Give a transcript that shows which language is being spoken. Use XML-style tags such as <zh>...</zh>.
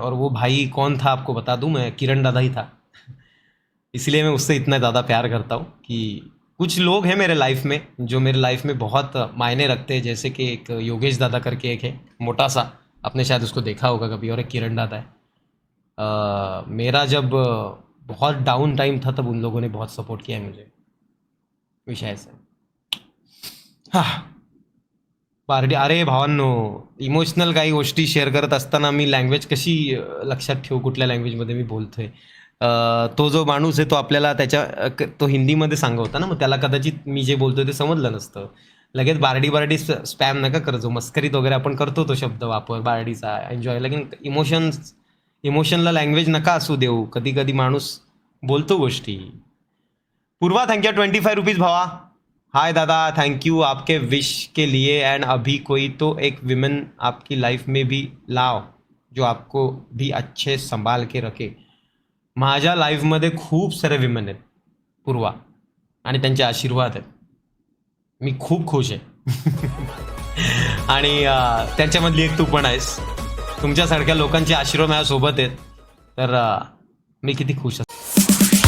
<hi>और वो भाई कौन था आपको बता दूं, मैं किरण दादा ही था। इसलिए मैं उससे इतना ज़्यादा प्यार करता हूँ कि कुछ लोग हैं मेरे लाइफ में जो मेरे लाइफ में बहुत मायने रखते हैं, जैसे कि एक योगेश दादा करके एक है, मोटा सा, आपने शायद उसको देखा होगा कभी, और एक किरण दादा है। मेरा जब बहुत डाउन टाइम था तब उन लोगों ने बहुत सपोर्ट किया है मुझे,</hi> <mr>विषय ऐसा आहे. हा पार्टी. अरे भावांनो, इमोशनल काही गोष्टी शेअर करत असताना मी लँग्वेज कशी लक्षात ठेवू, कुठल्या लँग्वेजमध्ये मी बोलतोय. तो जो माणूस आहे तो आपल्याला त्याच्या तो हिंदीमध्ये सांगा होता ना, मग त्याला कदाचित मी जे बोलतोय ते समजलं नसतं. लगेच बारडी बारडी स्पॅम नका करत जाऊ. मस्करीत वगैरे आपण करतो तो शब्द वापर बारडीचा एन्जॉय,</mr> <hi>लेकिन</hi> <mr>इमोशनला लँग्वेज नका असू देऊ. कधी कधी माणूस बोलतो गोष्टी.</mr> <hi>पूर्वा थैंक यू 25 रुपीज़ भावा. हाय दादा, थैंक यू आपके विश के लिए. एंड अभी कोई तो एक विमेन आपकी लाइफ में भी लाओ जो आपको भी अच्छे संभाल के रखे.</hi> <mr>माझ्या लाईफमध्ये खूप सारे विमेन आहेत पूर्वा, आणि त्यांचे आशीर्वाद आहेत. मी खूप खुश आहे. आणि त्यांच्यामधली एक तू पण आहेस. तुमच्यासारख्या लोकांचे आशीर्वाद माझ्यासोबत आहेत, तर मी किती खुश आहे.</mr>